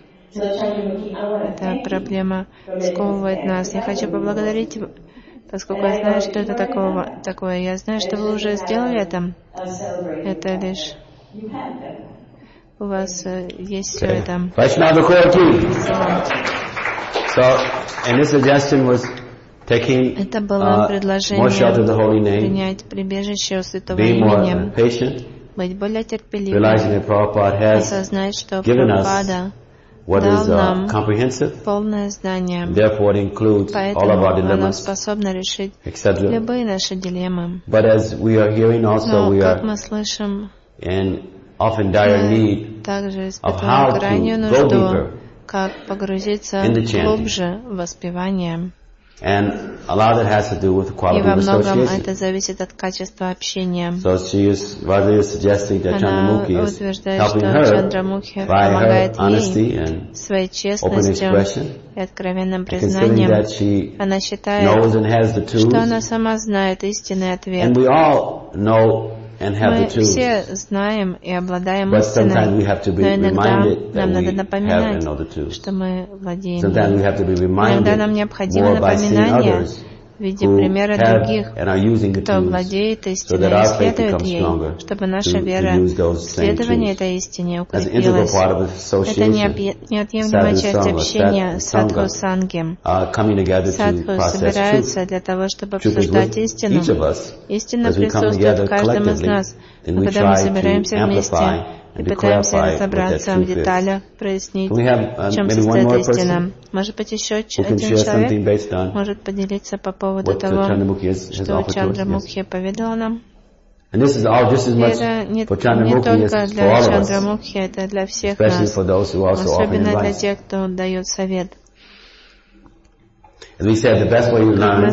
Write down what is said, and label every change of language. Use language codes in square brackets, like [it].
[ru] Эта проблема сковывает нас. Я хочу поблагодарить, поскольку я знаю, что это такое. Я знаю, что вы уже сделали это. Это лишь у вас есть все это. [en] Vaishnava Kulaki. So, and this suggestion was taking more shelter of the holy name. [ru] Принять прибежище у святого имени. Быть более терпеливым. [en] Realizing that Prabhupada has given us what is comprehensive, [ru] полное знание. [en] Therefore, it includes [ru] поэтому [en] all of our dilemmas, [ru] способно решить [en] etc. [ru] любые наши дилеммы. [en] But as we are hearing also, we are [ru] слышим, [en] in often dire need of how to [ru] нужду, [en] go deeper in the chanting. And a lot of that has to do with the quality of association. So she is, Vajraya is suggesting that Chandramukhi is helping her by her honesty and open expression. [ru] И откровенным признанием, она считает, что она сама знает истинный ответ. [en] And we all know and have the truth. [ru] Мы все знаем и обладаем [en] истиной. But sometimes we have to be reminded that we have and know the truth. Иногда [ru] нам необходимо напоминание в виде примера других, кто владеет истиной и следует ей, чтобы наша вера следования этой истине укрепилась. Это неотъемлемая часть общения садху санги. Садху собираются для того, чтобы обсуждать истину. Истина присутствует в каждом из нас, но когда мы собираемся вместе и пытаемся разобраться в деталях, прояснить, в чем состоит истина. Может быть, еще один человек может поделиться по поводу того, что Чандрамукхи поведал нам. [en] And this is all just as much for Chandramukhi as for all of us, [ru] это для всех [en] especially for those who also offer advice. [ru] Для тех, кто дает совет. [en] As we said, the best way you learn,